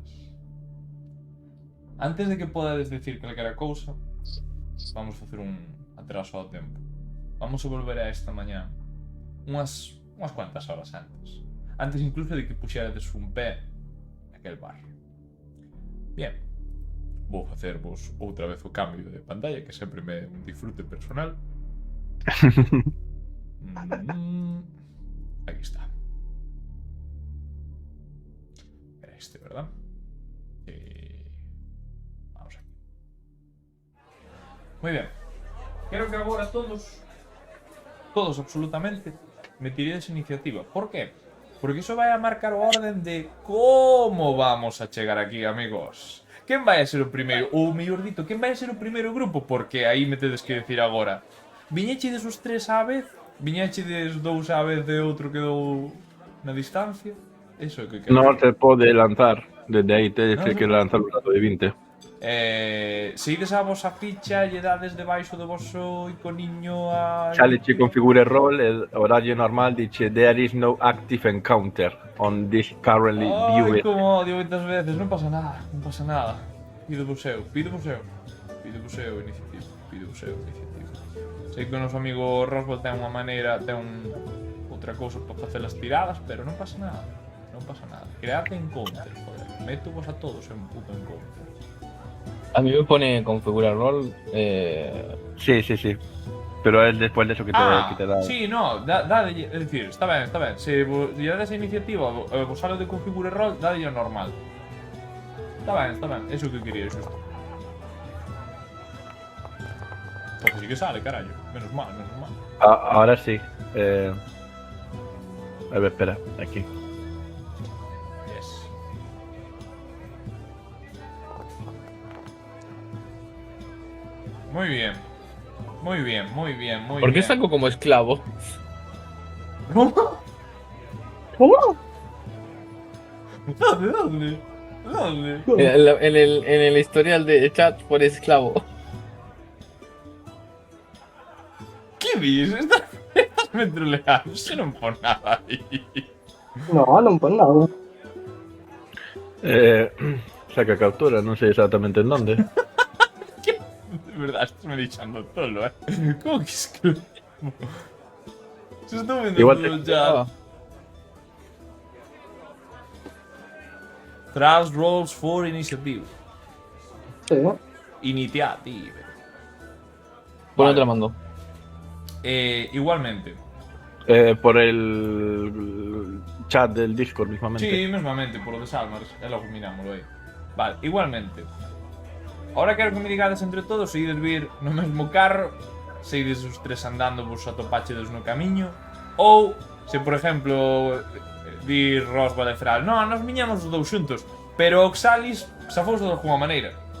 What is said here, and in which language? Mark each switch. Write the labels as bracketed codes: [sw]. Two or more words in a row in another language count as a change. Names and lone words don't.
[gl] Antes de que podades decir calquera cousa, vamos facer un atraso ao tempo. Vamos a volver a esta mañá unhas cuantas horas antes. Antes incluso de que puxerades un pé naquel bar. Bien, vou facervos outra vez o cambio de pantalla, que sempre me é un disfrute personal. Aquí está. [es] Era este, ¿verdad? Vamos aquí. Muy bien. Quiero que ahora todos absolutamente, me tiréis iniciativa. ¿Por qué? [gl] Porque iso vai a marcar o orden de como vamos a chegar aquí, amigos. Quen vai a ser o primeiro? Ou mellor dito, quen vai a ser o primeiro grupo? Porque aí me tedes que decir agora. Viñechedes os 3 á vez? Viñechedes 2 á vez e outro quedou na distancia? Eso é que quero. No se pode lanzar desde aí, tedes que lanzar un dado de 20. Se ides a vosa ficha e dades debaixo do voso iconiño a... Sale che configure role e horario normal dice [en] there is no active encounter on this currently viewed. Ai, [gl] como odio moitas veces, non pasa nada, non pasa nada. Pido vos eu iniciativa. Sei que o noso amigo Roswell ten unha maneira, ten outra cousa para facer as tiradas, pero non pasa nada. Non pasa nada. [en] Create encounter, [es] joder. [gl] Meto vos a todos en puto encounter. [es] A mí me pone configurar rol. Sí. Pero es después de eso que te da. Sí, no, es decir, [gl] está ben. Se lle dades a iniciativa, vos sale de configure rol, dadelle o normal. Está ben, eso que quería, xusto. Porque sí que sale, carallo. [es] Menos mal. Ahora sí. A ver, espera, aquí. Yes. Muy bien. ¿Por qué saco como esclavo? ¿Cómo? ¿Dónde? En el historial de chat por esclavo. ¿Qué dices? ¿Estás me troleando, [gl] se non pon nada aí. No, non pon nada. Saca captura, non sei exactamente en donde. De verdad, estás me deixando tolo, Como que escribo? Se estou vendo Igual todo te- ya. Ah, [en] Tras rolls for initiative. [es] Sí. Initiative. ¿por Vale. dónde te la mando? Igualmente. Por el chat del Discord mismamente. Sí, mesmamente, por lo de Salmars. [gl] É logo mirámoslo aí. Vale, igualmente. Ahora quero que me digades entre todos se ides vir no mesmo carro, se ides os tres andando vos atopachedes no camiño, ou se, por exemplo, dir Roswell e Fral, non, nos viñamos os dous xuntos, pero Oxalis safouse de alguma maneira.